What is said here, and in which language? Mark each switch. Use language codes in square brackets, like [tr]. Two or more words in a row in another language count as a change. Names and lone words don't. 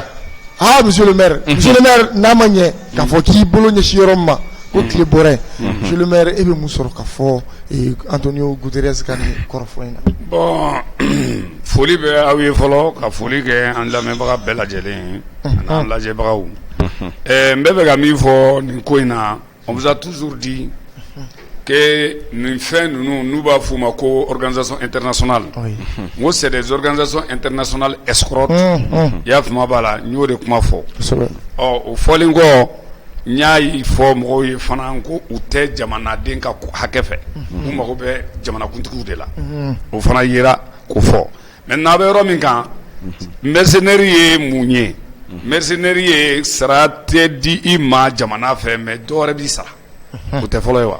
[fr] monsieur le maire [bm] n'a ma ɲɛ k'a fɔ k'i bolo ɲɛsin yɔrɔ min ma ko tile bɔra yen [fr] monsieur le maire [bm] e bɛ mun sɔrɔ k'a fɔ Antonio Guterres ka nin kɔrɔfɔ in na. Bon foli bɛ aw ye fɔlɔ ka foli kɛ an lamɛnbaga bɛɛ lajɛlen an'an lajɛbagaw n bɛ fɛ ka min fɔ nin ko in na [fr] on vous a toujours dit que [bm] nin fɛn ninnu n'u b'a f'u ma ko [fr] organisation internationale ngo c'est des organisations internationales escroques [bm] i y'a faamu b'a la n y'o de kuma fɔ o fɔlen kɔ n y'a fɔ mɔgɔw ye fana ko u tɛ jamanaden ka hakɛ fɛ u mago bɛ jamanakuntigiw de la o fana yera k'o fɔ maintenant a bɛ yɔrɔ min kan mercenaire ye mun ye mercenaire ye sara tɛ di i ma jamana fɛ mais dɔ wɛrɛ b'i sara o tɛ fɔlɔ ye wa